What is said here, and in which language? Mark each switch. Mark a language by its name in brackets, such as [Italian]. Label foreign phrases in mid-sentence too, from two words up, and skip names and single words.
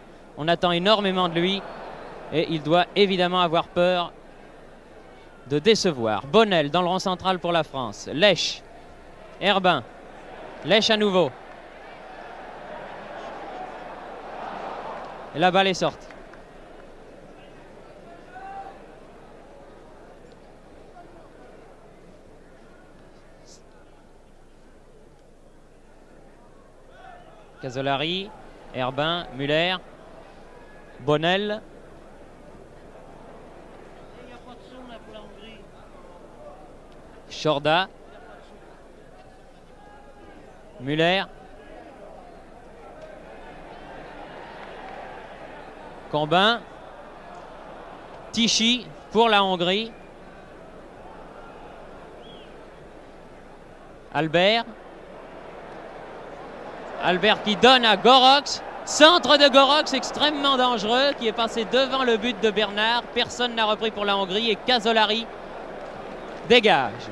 [French] On attend énormément de lui. Et il doit évidemment avoir peur de décevoir. Bonnel dans le rond central pour la France. Lèche. Herbin. Lèche à nouveau. Et la balle est sortie. Casolari. Herbin. Müller. Bonnel. Chorda. Müller. Combin. Tichy pour la Hongrie. Albert. Albert qui donne à Gorox. Centre de Gorox extrêmement dangereux qui est passé devant le but de Bernard. Personne n'a repris pour la Hongrie et Casolari dégage.